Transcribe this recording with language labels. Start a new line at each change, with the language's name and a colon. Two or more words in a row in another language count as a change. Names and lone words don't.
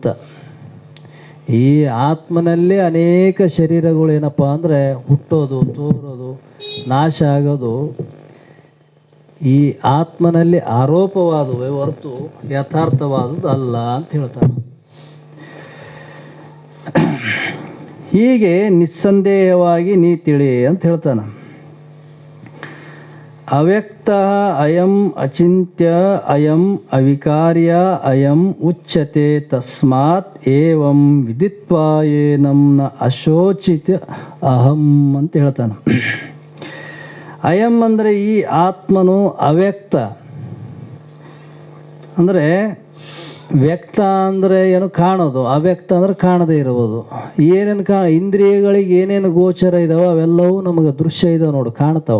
Kannada: ಈ ಆತ್ಮನಲ್ಲೇ ಅನೇಕ ಶರೀರಗಳು ಏನಪ್ಪ ಅಂದರೆ ಹುಟ್ಟೋದು, ತೋರೋದು, ನಾಶ ಆಗೋದು ಈ ಆತ್ಮನಲ್ಲಿ ಆರೋಪವಾದುವೆ ಹೊರತು ಯಥಾರ್ಥವಾದುದು ಅಲ್ಲ ಅಂತ ಹೇಳ್ತಾನೆ. ಹೀಗೆ ನಿಸ್ಸಂದೇಹವಾಗಿ ನೀ ತಿಳಿ ಅಂತ ಹೇಳ್ತಾನೆ.
Sanskrit: ಅವ್ಯಕ್ತ ಅಯಂ ಅಚಿಂತ್ಯ ಅಯಂ ಅವಿಕಾರ್ಯ ಅಯಂ ಉಚ್ಯತೆ ತಸ್ಮಾತ್ ಏವಂ ವಿದಿತ್ವಾ ಏನಂ ನ ಅಶೋಚಿತ ಅಹಂ
Kannada: ಅಂತ ಹೇಳ್ತಾನೆ. ಅಯಂ ಅಂದರೆ ಈ ಆತ್ಮನು ಅವ್ಯಕ್ತ. ಅಂದರೆ ವ್ಯಕ್ತ ಅಂದರೆ ಏನು? ಕಾಣೋದು. ಅವ್ಯಕ್ತ ಅಂದರೆ ಕಾಣದೇ ಇರುವುದು. ಏನೇನು ಇಂದ್ರಿಯಗಳಿಗೆ ಏನೇನು ಗೋಚರ ಇದಾವೆ ಅವೆಲ್ಲವೂ ನಮಗೆ ದೃಶ್ಯ ಇದಾವೆ ನೋಡು, ಕಾಣ್ತಾವೆ.